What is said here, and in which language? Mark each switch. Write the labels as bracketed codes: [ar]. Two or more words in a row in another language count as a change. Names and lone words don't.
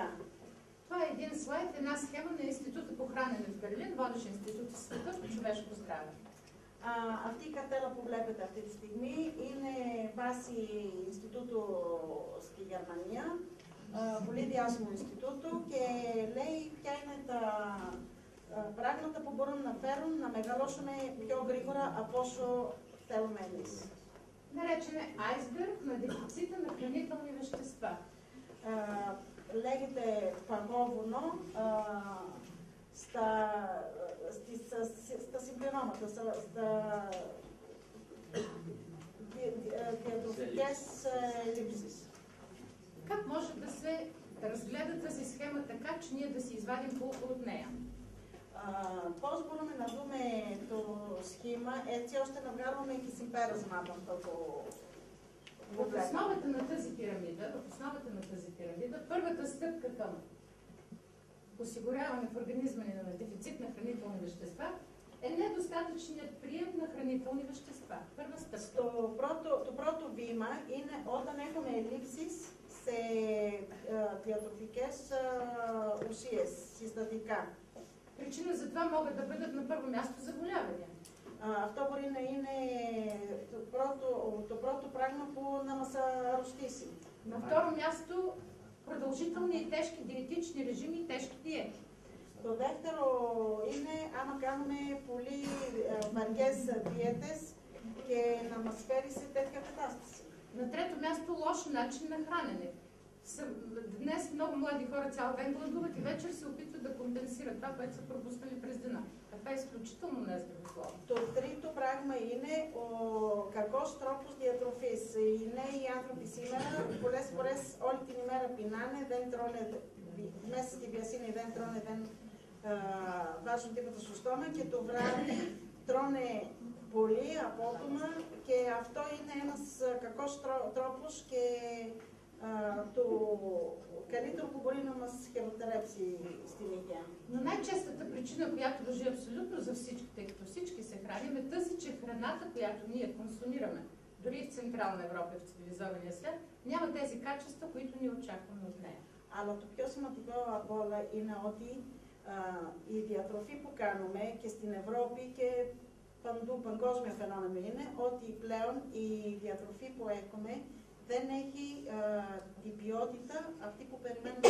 [bg] Това е един слайд, една схема на Института по хранене в Берлин, водещ институт в света по човешко здраве. [el] Αυτή η καρτέλα που βλέπετε αυτή τη στιγμή είναι βάση Ινστιτούτου στη Γερμανία, πολύ διάσημο Ινστιτούτο, και λέει ποια είναι τα πράγματα που μπορούν να φέρουν να μεγαλώσουμε πιο γρήγορα από όσο θέλουμε εμείς. [bg] Наречен е айсберг на дефицита на хранителни вещества. [el] Λέγεται παγόβουνο στα συμπληρώματα, στα διατροφικές λήψεις. [bg] Как може да се разгледа тази схема така, че ние да си извадим полука от нея? [el] Πώς μπορούμε να δούμε το σχήμα έτσι ώστε να βγάλουμε και συμπέρασμα από αυτό το [bg] В основата на тази пирамида, първата стъпка към осигуряване в организма ни на дефицит на хранителни вещества е недостатъчният прием на хранителни вещества. Първа стъпка. [el] Το πρώτο βήμα είναι όταν έχουμε ελλείψεις σε διατροφικές ουσίες, συστατικά. [bg] Причина за това могат да бъдат на първо място заболявания. [el] Αυτό μπορεί να είναι το πρώτο πράγμα που να μας αρρωστήσει. [bg] На второ място продължителни и тежки диетични режими и тежки диети. [el] Το δεύτερο είναι άμα κάνουμε πολύ βαριές διέτες και να μας φέρει σε τέτοια κατάσταση. [bg] На трето място лош начин на хранене. Днес много млади хора цял ден гладуват и вечер се опитват да компенсират това, което са пропуснали през деня. Това е изключително нездравословно. [el] Το τρίτο πράγμα είναι ο κακός τρόπος διατροφής. Οι νέοι άνθρωποι σήμερα πολλές φορές όλη την ημέρα πεινάνε, δεν τρώνε, μέσα στη βιασύνη δεν τρώνε, δεν βάζουν τίποτα στο στόμα και το βράδυ τρώνε πολύ απότομα και αυτό είναι ένας κακός τρόπος και το καλύτερο που μπορεί να μας χειροτερέψει στην υγεία. [bg] Но най-честата причина, която важи абсолютно за всички, тъй като всички се храним, е тази, че храната, която ние консумираме, дори в Централна Европа и в цивилизования свят, няма тези качества, които ние очакваме от нея. [el] Αλλά το πιο σημαντικό από όλα είναι ότι η διατροφή που κάνουμε και στην Ευρώπη και παντού παγκόσμιο φαινόμενο είναι ότι πλέον η διατροφή που έχουμε δεν έχει την ποιότητα αυτή που περιμένουμε.